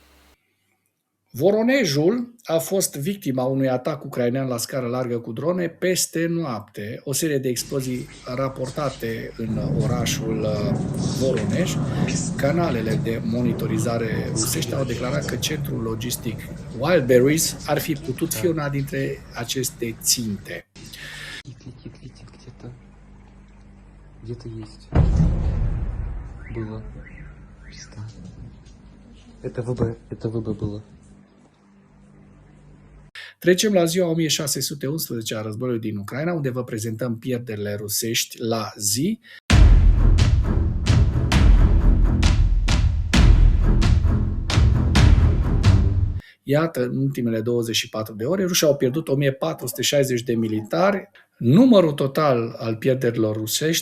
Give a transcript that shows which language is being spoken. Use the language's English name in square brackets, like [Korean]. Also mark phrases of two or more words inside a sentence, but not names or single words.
[Romanian] Voronejul a fost victima unui atac ucrainean la scară largă cu drone peste noapte. O serie de explozii raportate în orașul Voronej. Canalele de monitorizare rusești au declarat că centrul logistic Wildberries ar fi putut fi una dintre aceste ținte. [Russian] Где-то есть. Было. Да. Это ВБ было. [Romanian] Trecem la ziua 1611 a războiului din Ucraina, unde vă prezentăm pierderile rusești la zi. Iată, în ultimele 24 de ore, rușii au pierdut 1460 de militari, numărul total al pierderilor rusești